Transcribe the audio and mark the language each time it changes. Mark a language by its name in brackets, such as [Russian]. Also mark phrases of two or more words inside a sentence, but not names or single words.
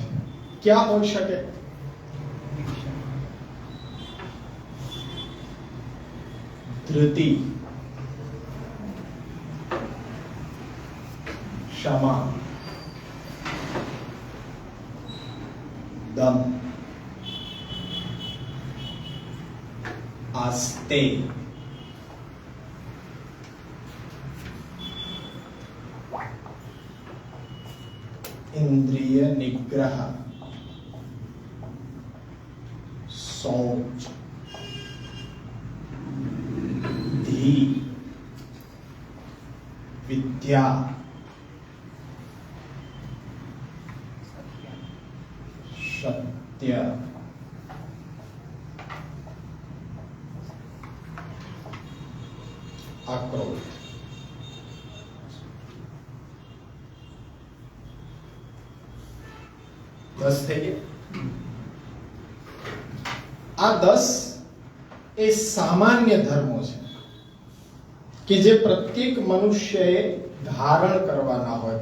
[Gujarati] ક્યાં હોઈ શકે? [Sanskrit] ધૃતિ, ક્ષમા, દમ, આસ્તે, इंद्रिय निग्रह, शौच, धी, विद्या, सत्य, आक्रोश. [Gujarati] દસ થઈ ગયા. આ 10 એ સામાન્ય ધર્મો છે કે જે પ્રત્યેક મનુષ્યએ ધારણ કરવાના હોય.